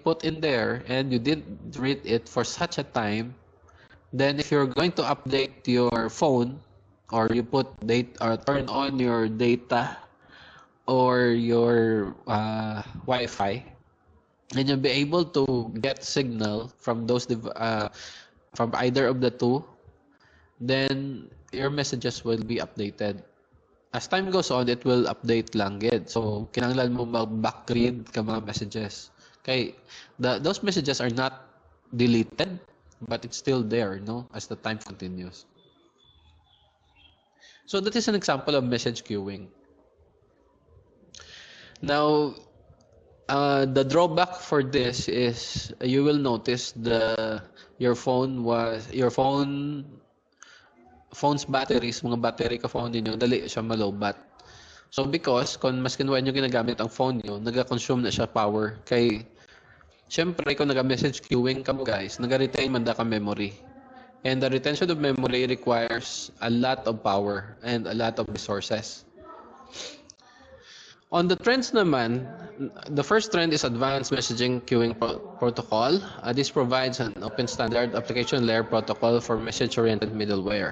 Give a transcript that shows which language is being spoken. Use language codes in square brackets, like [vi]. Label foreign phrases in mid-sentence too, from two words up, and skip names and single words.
[en] put in there and you didn't read it for such a time, then if you're going to update your phone or you put date or turn on your data or your Wi-Fi, and you'll be able to get signal from those from either of the two, then your messages will be updated. As time goes on, it will update [hil] lang gid. So kinahanglan mo mag-backread ka mga messages. [en] Okay, those messages are not deleted, but it's still there, no, as the time continues. So that is an example of message queuing. Now, the drawback for this is you will notice your phone's batteries, [hil] mga battery ka phone ninyo, dali siya malobat. So because kung mas kinuha nyo ginagamit ang phone nyo, naga-consume na siya power. Kay syempre kung naga-message queuing ka mo, guys, naga-retain man da ka memory. [en] And the retention of memory requires a lot of power and a lot of resources. On the trends naman, the first trend is Advanced Messaging Queuing Protocol. This provides an open standard application layer protocol for message-oriented middleware.